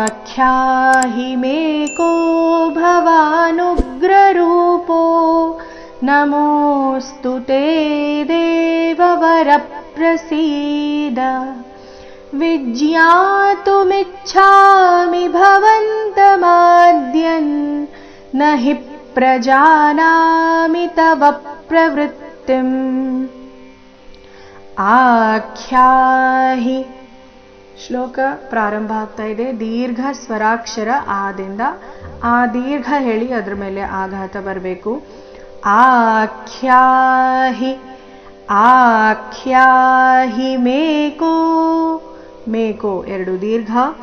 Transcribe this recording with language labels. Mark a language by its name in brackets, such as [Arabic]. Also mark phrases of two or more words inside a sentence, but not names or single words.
[Sanskrit] आख्याहि मे को भवानुग्ररूपो नमोऽस्तु ते देववरप्रसीद विज्ञातुमिच्छामि भवन्तमाद्यन् न हि प्रजानामि तव प्रवृत्तिम् ಆಖ್ಯಾಹಿ. [Kannada] ಶ್ಲೋಕ ಪ್ರಾರಂಭ ಆಗ್ತಾ ಇದೆ. ದೀರ್ಘ ಸ್ವರಾಕ್ಷರ ಆದಿಂದ ಆ ದೀರ್ಘ ಹೇಳಿ ಅದ್ರ ಮೇಲೆ ಆಘಾತ ಬರಬೇಕು. [Sanskrit] ಆಖ್ಯಾಹಿ ಆಖ್ಯಾಹಿ ಮೇಕೋ ಮೇಕೋ [Kannada] ಎರಡು ದೀರ್ಘ.